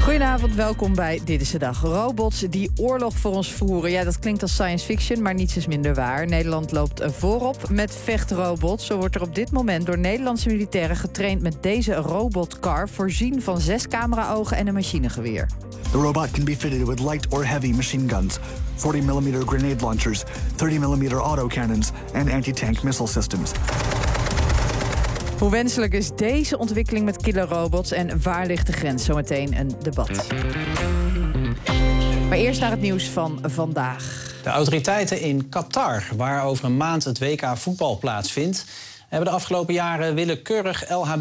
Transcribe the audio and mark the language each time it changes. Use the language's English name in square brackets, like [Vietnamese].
[Dutch] Goedenavond, welkom bij Dit is de Dag. Robots die oorlog voor ons voeren. Ja, dat klinkt als science fiction, maar niets is minder waar. Nederland loopt voorop met vechtrobots. Zo wordt er op dit moment door Nederlandse militairen getraind met deze robotcar, voorzien van 6 camera-ogen en een machinegeweer. [English] The robot can be fitted with light or heavy machine guns, 40mm grenade launchers, 30mm autocannons and anti-tank missile systems. [Dutch] Hoe wenselijk is deze ontwikkeling met killerrobots en waar ligt de grens? Zometeen een debat. Maar eerst naar het nieuws van vandaag. De autoriteiten in Qatar, waar over een maand het WK voetbal plaatsvindt, hebben de afgelopen jaren willekeurig LHB...